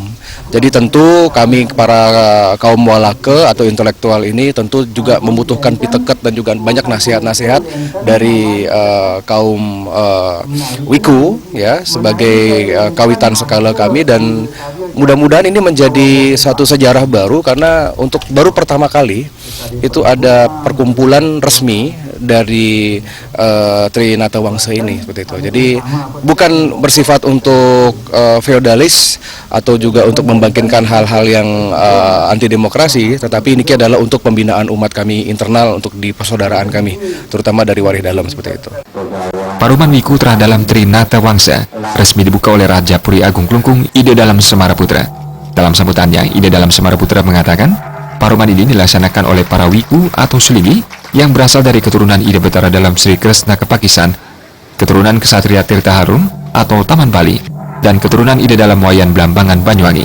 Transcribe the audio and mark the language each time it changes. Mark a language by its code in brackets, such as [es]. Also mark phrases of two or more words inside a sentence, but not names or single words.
[id] Jadi tentu kami para kaum walake atau intelektual ini tentu juga membutuhkan piteket dan juga banyak nasihat-nasihat dari kaum Wiku ya sebagai kawitan skala kami, dan mudah-mudahan ini menjadi satu sejarah baru karena untuk baru pertama kali itu ada perkumpulan resmi dari Trinata Wangsa ini seperti itu. Jadi bukan bersifat untuk feodalis atau juga untuk membangkitkan hal-hal yang anti demokrasi, tetapi ini adalah untuk pembinaan umat kami internal untuk di persaudaraan kami, terutama dari Warih Dalam seperti itu. Paruman Wikutrah dalam Trinata Wangsa resmi dibuka oleh Raja Puri Agung Klungkung Ide Dalam Semaraputra. Dalam sambutannya, Ide Dalam Semaraputra mengatakan, paruman ini dilaksanakan oleh para Wiku atau Sulinggi yang berasal dari keturunan Ide Betara dalam Sri Kresna Kepakisan, keturunan Kesatria Tirta Harum atau Taman Bali, dan keturunan Ide Dalam Wayan Blambangan Banyuwangi.